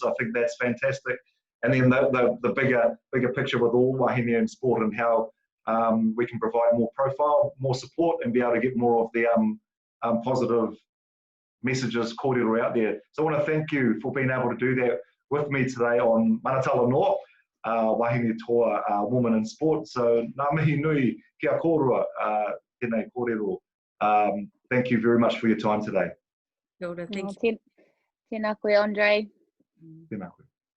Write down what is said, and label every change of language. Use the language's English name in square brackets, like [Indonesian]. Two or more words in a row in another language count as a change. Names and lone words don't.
[English] I think that's fantastic. And then the bigger picture with all Wahine in sport, and how we can provide more profile, more support, and be able to get more of the positive messages, kōrero out there. So I want to thank you for being able to do that with me today on Mana Talanoa, Wahine Toa, Women in Sport. [Māori] So ngā mihi nui kia kōrua, tēnei kōrero. [English] Thank you very much for your time today. Thank you. [Māori] Tēnā koe, Andre. Tēnā koe.